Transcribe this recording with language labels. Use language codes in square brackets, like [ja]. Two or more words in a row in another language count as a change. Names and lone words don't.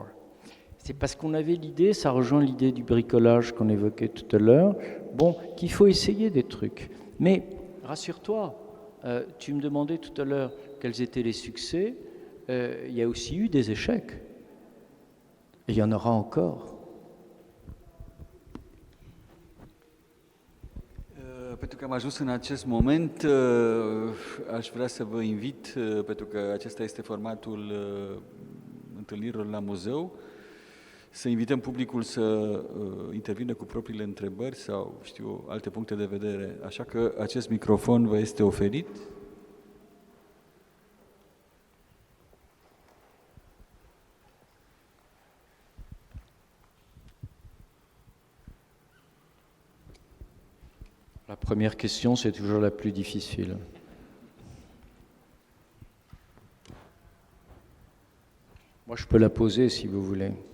[fr] C'est parce qu'on avait l'idée, ça rejoint l'idée du bricolage qu'on évoquait tout à l'heure, bon, qu'il faut essayer des trucs. Mais rassure-toi, tu me demandais tout à l'heure quels étaient les succès, il y a aussi eu des échecs. Et il y en aura encore. [ro] Pentru că am ajuns în acest moment, aș vrea să vă invit, pentru că acesta este formatul întâlnirilor la muzeu, să invităm publicul să intervină cu propriile întrebări sau, știu, alte puncte de vedere. Așa că acest microfon vă este oferit. [fr] La première question, c'est toujours la plus difficile. Moi, je peux la poser si vous voulez.